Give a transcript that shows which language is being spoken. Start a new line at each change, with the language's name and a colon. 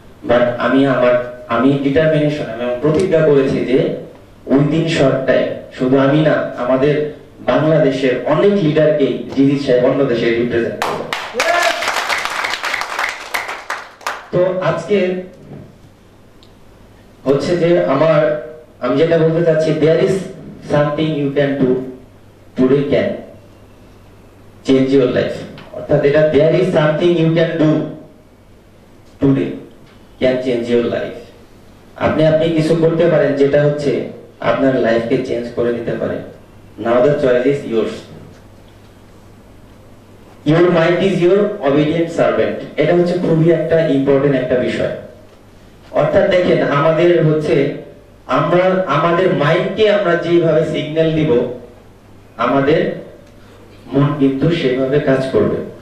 Bangla: But আমি determination এবং প্রতিজ্ঞা করেছি যে উইদিন শর্ট টাইম শুধু আমি না, আমাদের বাংলাদেশের অনেক লিডারকে জিজিৎ সাহেব অন্য দেশে রিপ্রেজেন্ট করবে। তো আজকে হচ্ছে যে আমি যেটা বলতে চাচ্ছি,
English: there is something you can do today can change your life।
Bangla: অর্থাৎ এটা
English: there is something you can do today can change your life।
Bangla: আপনি কিছু করতে পারেন যেটা হচ্ছে আপনার লাইফকে চেঞ্জ করে দিতে পারে।
English: Now the choice is yours. Your mind is your obedient servant।
Bangla: এটা হচ্ছে খুবই একটা ইম্পর্টেন্ট একটা বিষয়। অর্থাৎ দেখেন আমাদের হচ্ছে আমাদের মাইন্ডকে আমরা যেভাবে সিগন্যাল দিব আমাদের মন কিন্তু সেভাবে কাজ করবে।